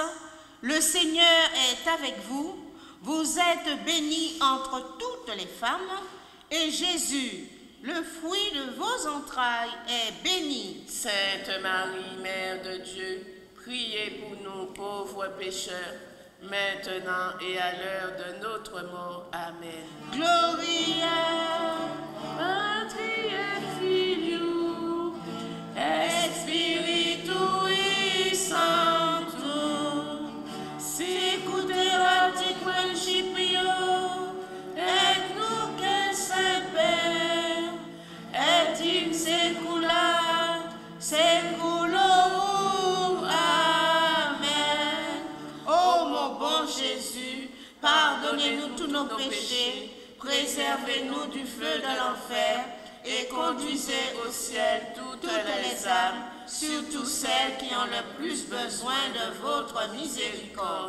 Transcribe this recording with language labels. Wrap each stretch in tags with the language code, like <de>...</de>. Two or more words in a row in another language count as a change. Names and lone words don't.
<fr>Le Seigneur est avec vous. Vous êtes bénie entre toutes les femmes, et Jésus, le fruit de vos entrailles, est béni. Sainte Marie, Mère de Dieu, priez pour nous pauvres pécheurs, maintenant et à l'heure de notre mort. Amen.</fr> <la>Gloria Patri et Filio et Spiritui Sancto, sicuterat in principio et nunc et semper et in saecula saeculorum. Amen.</la> <fr>Ô mon bon Jésus, pardonnez-nous tous nos péchés, préservez-nous du feu de l'enfer, et conduisez au ciel toutes les âmes, surtout celles qui ont le plus besoin de votre miséricorde.</fr>